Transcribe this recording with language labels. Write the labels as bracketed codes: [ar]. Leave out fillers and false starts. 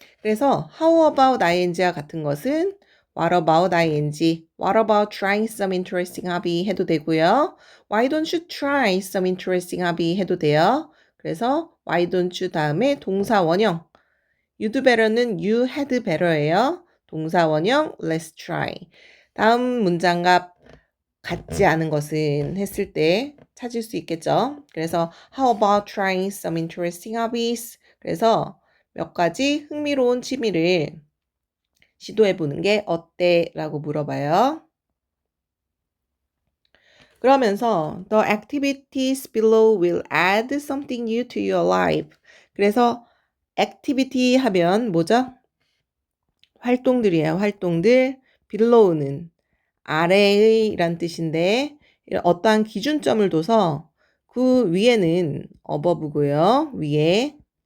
[en] 그래서 how about ing [ko] 와 같은 것은 [en] what about ing, what about trying some interesting hobby [ko] 해도 되고요. [en] Why don't you try some interesting hobby [ko] 해도 돼요. 그래서 [en] why don't you [ko] 다음에 동사 원형. [en] You'd better는 you had better예요. [ko] 동사 원형 [en] let's try. [ko] 다음 문장과 같지 않은 것은 했을 때 찾을 수 있겠죠. [en] 그래서 how about trying some interesting hobbies? [ko] 그래서 몇 가지 흥미로운 취미를 시도해보는 게 어때? 라고 물어봐요. 그러면서 [en] the activities below will add something new to your life. [ko] 그래서 activity 하면 뭐죠? 활동들이에요. 활동들. below는 아래의란 뜻인데 어떠한 기준점을 둬서 그 위에는 above고요. 위에.